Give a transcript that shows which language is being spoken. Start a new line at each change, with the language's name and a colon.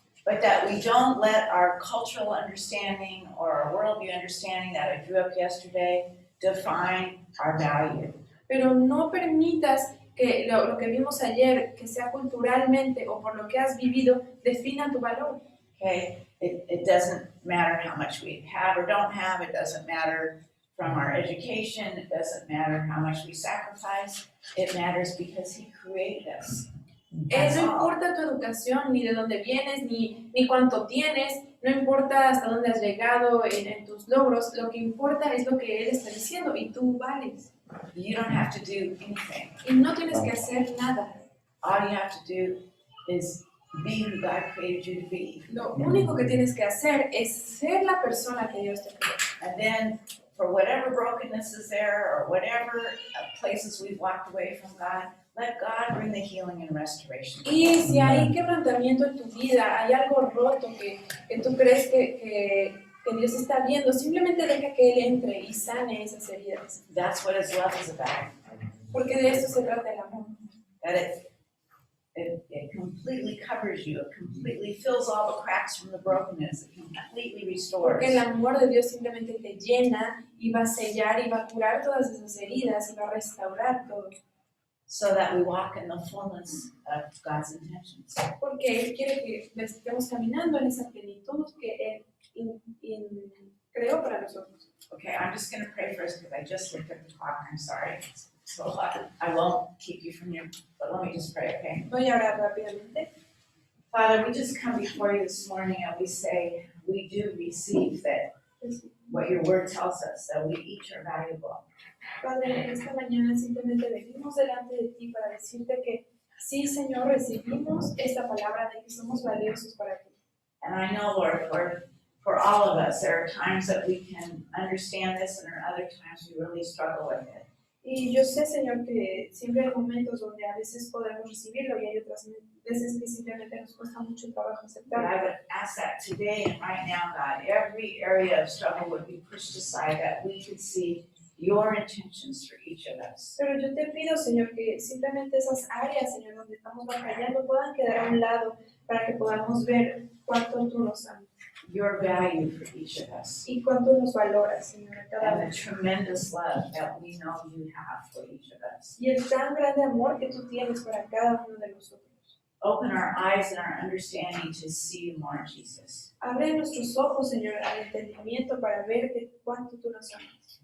English: But that we don't let our cultural understanding or our worldview understanding that I drew up yesterday define our value.
Spanish: Pero no permitas que lo que vimos ayer, que sea culturalmente o por lo que has vivido, defina tu valor.
English: Okay, it doesn't matter how much we have or don't have, it doesn't matter from our education, it doesn't matter how much we sacrifice, it matters because he created us. That's
Spanish: No
English: all.
Spanish: importa tu educación, ni de dónde vienes, ni cuánto tienes, no importa hasta dónde has llegado en tus logros, lo que importa es lo que Él está diciendo y tú vales.
English: You don't have to do anything.
Spanish: Y no tienes que hacer nada.
English: All you have to do is be who God created you to be.
Spanish: Lo único que tienes que hacer es ser la persona que Dios te creó.
English: And then, for whatever brokenness is there or whatever places we've walked away from God, let God bring the healing and restoration.
Spanish: Y si hay quebrantamiento en tu vida, hay algo roto que tú crees que Dios está viendo, simplemente deja que Él entre y sane esas heridas.
English: That's what His love is about.
Spanish: Porque de eso se trata el amor.
English: That it completely covers you, it completely fills all the cracks from the brokenness, it completely restores.
Spanish: Porque el amor de Dios simplemente te llena y va a sellar y va a curar todas esas heridas y va a restaurar todo.
English: So that we walk in the fullness of God's intentions.
Spanish: Porque Él quiere que estemos caminando en esa plenitud que Él creó para nosotros.
English: Okay, I'm just gonna pray first because I just looked at the clock, I'm sorry. So I won't keep you from your, but let me just pray, okay?
Spanish: Voy a orar rápidamente.
English: Father, we just come before you this morning and we say, we do receive that what your word tells us, that we each are valuable.
Spanish: Padre, en esta mañana simplemente venimos delante de ti para decirte que sí, Señor, recibimos esta palabra de que somos valiosos para ti.
English: And I know, Lord, for all of us, there are times that we can understand this and there are other times we really struggle with it.
Spanish: Y yo sé, Señor, que siempre hay momentos donde a veces podemos recibirlo y hay otras veces que simplemente nos cuesta mucho trabajo
English: But
Spanish: aceptarlo.
English: I would ask that today and right now, God, every area of struggle would be pushed aside, that we could see your intentions for each of us.
Spanish: Pero yo te pido, Señor, que simplemente esas áreas, Señor, donde estamos batallando puedan quedar a un lado para que podamos ver cuánto tú nos amas
English: Your value for each of us.
Spanish: y cuánto nos valoras, Señor, a cada
English: And
Spanish: uno.
English: the tremendous love that we know you have for each of us.
Spanish: Y el tan grande amor que tú tienes para cada uno de nosotros.
English: Open our eyes and our understanding to see you more, Jesus.
Spanish: Abre nuestros ojos, Señor, al entendimiento para ver que cuánto tú nos amas.